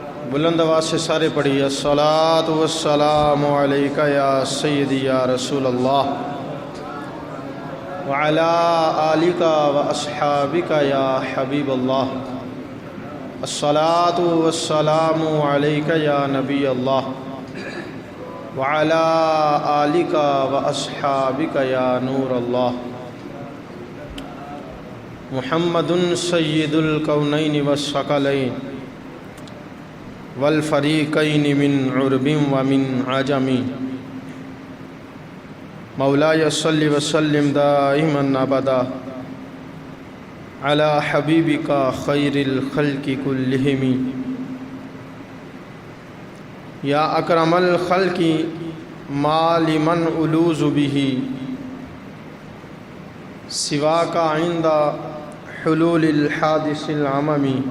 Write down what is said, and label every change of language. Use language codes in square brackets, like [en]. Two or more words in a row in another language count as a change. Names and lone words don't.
[ur] بلند آواز سے سارے پڑھیے [ar] الصلاۃ والسلام علیکہ یا سیدی یا رسول اللہ وعلی آلک واصحابک یا حبیب اللہ. الصلاۃ والسلام علیکہ یا نبی اللہ وعلی آلک واصحابک یا نور اللہ. محمد سید الکونین والثقلین والفریقین من عرب ومن عجم. مولاي صل وسلم دائما ابدا على حبيبك خير الخلق كلهم يا اكرم الخلق ما لمن ألوذ به سواك عند حلول الحادث العمم.